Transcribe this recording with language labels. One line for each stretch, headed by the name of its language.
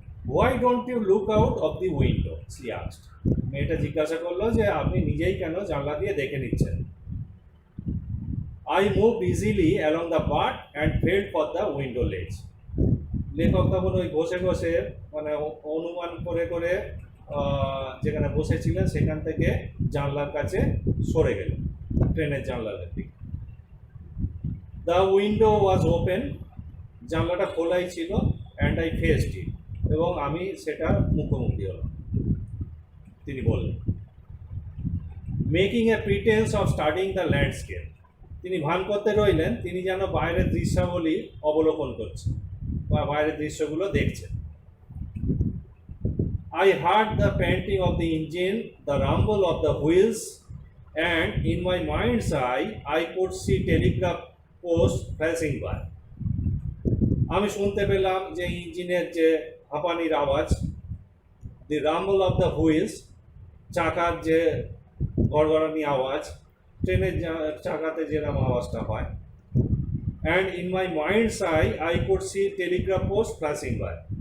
English: Why don't you look out of the window, she asked.
Bangla: মেয়েটা জিজ্ঞাসা করলো যে আপনি নিজেই কেন জানলা দিয়ে দেখে নিচ্ছেন।
English: I moved easily along the path and felt for the window ledge.
Bangla: লেখক তখন ওই ঘষে ঘষে মানে অনুমান করে করে যেখানে বসেছিলেন সেখান থেকে জানলার কাছে সরে গেলেন, ট্রেনের জানলার দিকে।
English: the window was open,
Bangla: জানলাটা খোলাই ছিল,
English: and I faced it,
Bangla: এবং আমি সেটা মুখোমুখি হলাম। তিনি বললেন,
English: Making a pretence of studying the landscape.
Bangla: তিনি ভান করতে রইলেন তিনি যেন বাইরের দৃশ্যাবলী অবলোকন করছেন বা বাইরের দৃশ্যগুলো দেখছেন।
English: I heard the panting of the engine, the rumble of the wheels, and in my mind's eye, I could see telegraph posts passing by.
Bangla: আমি শুনতে পেলাম যে ইঞ্জিনের যে হাঁপানির আওয়াজ,
English: the rumble of the wheels,
Bangla: চাকার যে গড়গড়ানি আওয়াজ, ট্রেনের চাকাতে যেরকম আওয়াজটা হয়,
English: And in my minds I could see telegraph post flashing by.